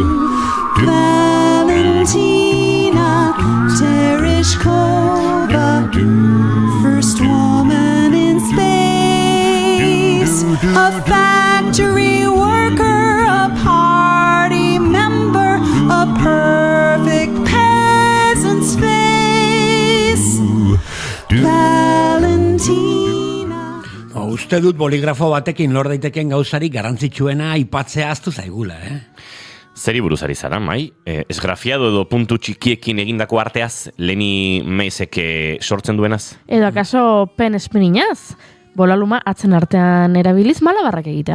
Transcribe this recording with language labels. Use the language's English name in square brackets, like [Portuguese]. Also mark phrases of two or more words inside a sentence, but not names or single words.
[English] Valentina Tereshkova, first woman in space, a factory worker, a party member, a perfect peasant's face. Valentina. [Basque] Uste dut boligrafo batekin lor daiteken gauzari garrantzitsuena aipatzea ahaztu zaigula, Zeri buruz ari zara, mai? Esgrafiado edo puntu txikiekin egindako arteaz, Leni Meisek sortzen duenaz? Edo akaso pen espininaz? Bolaluma atzen artean erabiliz malabarrak egitea.